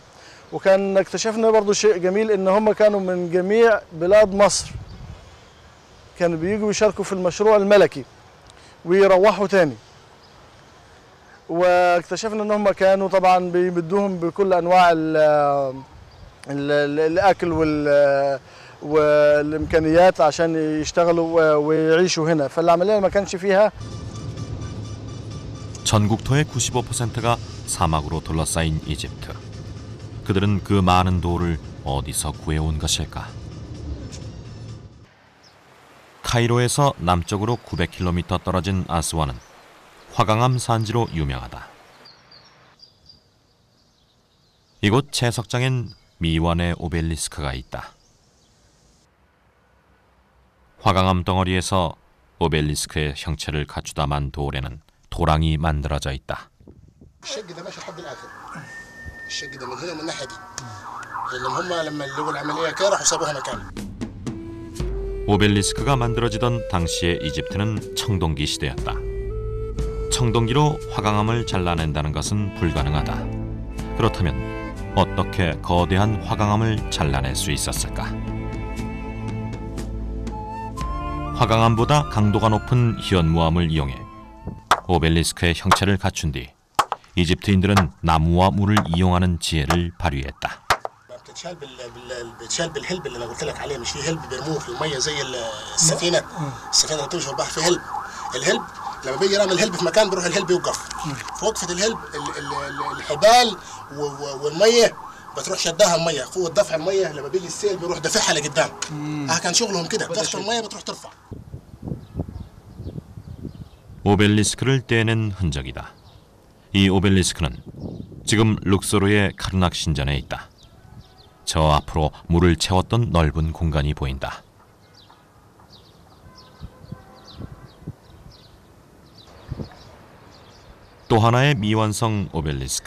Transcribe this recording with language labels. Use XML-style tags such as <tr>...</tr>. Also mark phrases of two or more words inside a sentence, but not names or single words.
<ko>وكان اكتشفنا برضو شيء جميل إن هم كانوا من جميع بلاد مصر، كانوا بييجوا يشاركوا في المشروع الملكي ويروحوا تاني. واكتشفنا ان هم كانوا طبعا بيمدوهم بكل انواع الاكل والامكانيات عشان يشتغلوا ويعيشوا هنا، فالعمليه ما كانش فيها. 전국토의 95%가 사막으로 둘러싸인 이집트. 그들은 그 많은 돌을 어디서 구해온 것일까? 카이로에서 남쪽으로 900km 떨어진 아스완은 화강암 산지로 유명하다. 이곳 채석장엔 미완의 오벨리스크가 있다. 화강암 덩어리에서 오벨리스크의 형체를 갖추다만 돌에는 도랑이 만들어져 있다.</ko> <ar>الشق ده ماشي لحد الاخر. الشق ده من هنا ومن الناحيه دي. لما لقوا العمليه كده راحوا سابوها مكان.</ar> <ko>오벨리스크가 만들어지던 당시의 이집트는 청동기 시대였다. 청동기로 화강암을 잘라낸다는 것은 불가능하다. 그렇다면 어떻게 거대한 화강암을 잘라낼 수 있었을까? 화강암보다 강도가 높은 현무암을 이용해 오벨리스크의 형체를 갖춘 뒤 이집트인들은 나무와 물을 이용하는 지혜를 발휘했다.</ko> <ar>بتشال بالهلب اللي انا قلت لك عليه، مش في هلب بيرموه في الميه زي السفينه اللي بتمشي في البحر، في هلب. الهلب لما بيجي يرمي الهلب في مكان بيروح الهلب يوقف في وقفه الهلب. الحبال والميه بتروح شدها الميه، قوه دفع الميه لما بيجي السيل بيروح دافعها لقدام. كان شغلهم كده، بتدخل الميه بتروح ترفع.</ar> <ko>오벨리스크를 떼낸 흔적이다. 이 오벨리스크는 지금 룩소르의 카르낙 신전에 있다. 저 앞으로 물을 채웠던 넓은 공간이 보인다. 또 하나의 미완성 오벨리스크.</ko>